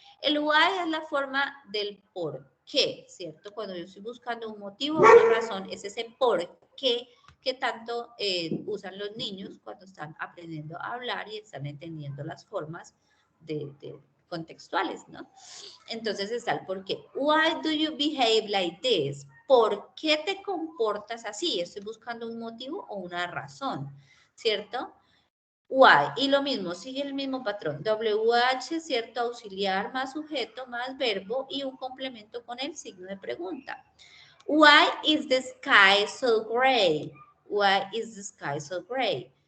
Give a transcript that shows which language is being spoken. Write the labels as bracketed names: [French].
[Spanish] El why es la forma del por qué, ¿cierto? Cuando yo estoy buscando un motivo, una razón, es ese por qué que tanto usan los niños cuando están aprendiendo a hablar y están entendiendo las formas de contextuales, ¿no? Entonces está el por qué. [English] Why do you behave like this? [Spanish] ¿Por qué te comportas así? Estoy buscando un motivo o una razón, ¿cierto? Why. Y lo mismo, sigue el mismo patrón. WH, cierto, auxiliar más sujeto más verbo y un complemento con el signo de pregunta. [English] Why is the sky so gray? Why is the sky so gray?